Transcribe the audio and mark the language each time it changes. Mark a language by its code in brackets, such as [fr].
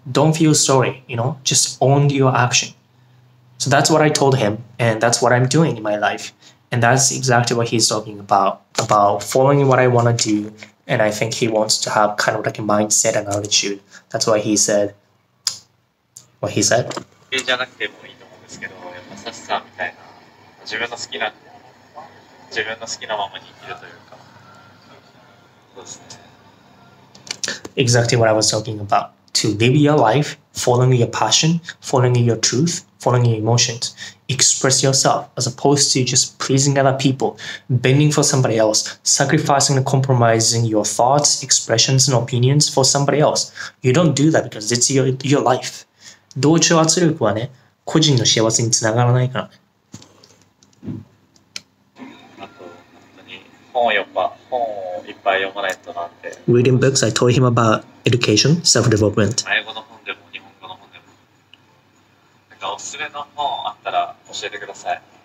[en] Don't feel sorry, just own your action. So that's what I told him, and that's what I'm doing in my life. And that's exactly what he's talking about following what I want to do. And I think he wants to have kind of like a mindset and attitude. That's why he said what he said. [ja] じゃなくてもいいと思うんですけど、やっぱサシさんみたいな自分の好きなままに生きるというか、そうですね。 [en] Exactly what I was talking about. To live your life, following your passion, following your truth, following your emotions. Express yourself as opposed to just pleasing other people, bending for somebody else, sacrificing and compromising your thoughts, expressions, and opinions for somebody else. You don't do that because it's your life. [ja] 同調圧力はね、個人の幸せにつながらないからね。あと、本当に本をいっぱい読まないとなって。 [en] Reading books, I told him about education, self-development. [ja] 英語の本でも日本語の本でも。なんかおすすめの本あったら教えてください。